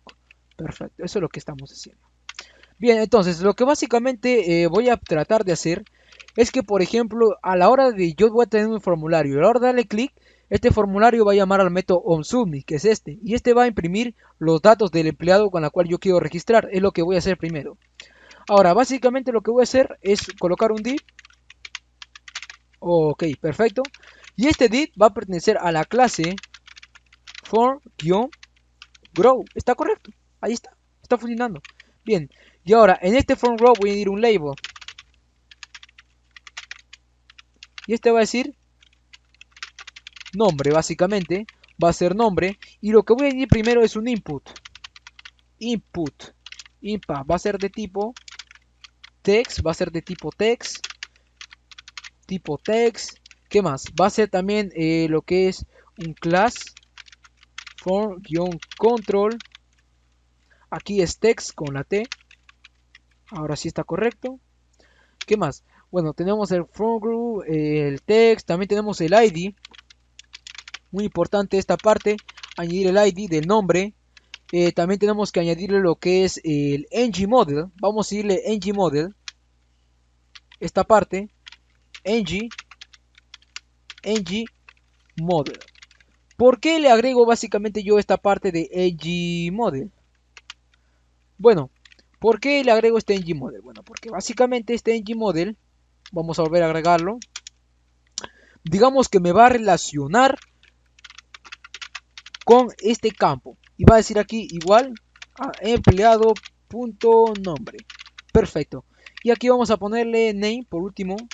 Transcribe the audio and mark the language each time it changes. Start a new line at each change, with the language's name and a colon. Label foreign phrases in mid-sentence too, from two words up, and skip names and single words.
Spanish: Perfecto, eso es lo que estamos haciendo. Bien, entonces lo que básicamente voy a tratar de hacer es que, por ejemplo, a la hora de yo voy a tener un formulario y a la hora de darle clic, este formulario va a llamar al método onSubmit, que es este, y este va a imprimir los datos del empleado con la cual yo quiero registrar, es lo que voy a hacer primero. Ahora, básicamente lo que voy a hacer es colocar un div, ok, perfecto, y este div va a pertenecer a la clase form-grow, está correcto, ahí está funcionando. Bien, y ahora en este form-grow voy a añadir un label, y este va a decir nombre, básicamente va a ser nombre, y lo que voy a añadir primero es un input va a ser de tipo text, va a ser de tipo text, ¿qué más? Va a ser también lo que es un
English: class form-control,
Spanish: aquí es text con la T, ahora sí está correcto. ¿Qué más? Bueno, tenemos el
English: form group,
Spanish: el text, también tenemos el ID, muy importante esta parte, añadir el ID del nombre. También tenemos que añadirle lo que es el ng-model. Vamos a irle ng-model. Esta parte. ng-model. ¿Por qué le agrego básicamente yo esta parte de ng-model? Bueno, ¿por qué le agrego este ng-model? Bueno, porque básicamente este ng-model, vamos a volver a agregarlo. Digamos que me va a relacionar con este campo. Y va a decir aquí igual a empleado.nombre. Perfecto. Y aquí vamos a ponerle name por último.